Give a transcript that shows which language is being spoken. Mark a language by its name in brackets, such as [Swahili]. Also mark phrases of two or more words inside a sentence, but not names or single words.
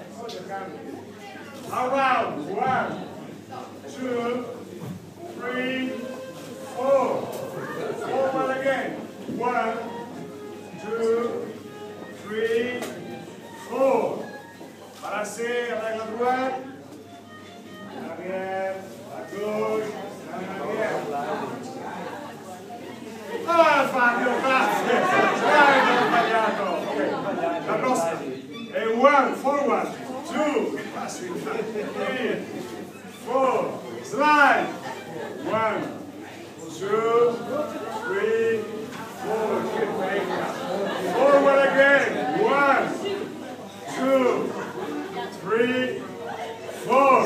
[English] Around. 1, 2, 3, 4. Forward again. 1, 2, 3, 4. [French] Balancez avec la droite. En arrière. À gauche. En arrière. [Italian] Ah, Fabio, grazie. Dai, non ho sbagliato. La prossima. E 1, [English] forward. 2, 3, 4. Slide. 1, 2, 3, 4. Forward again. 1, 2, 3, 4.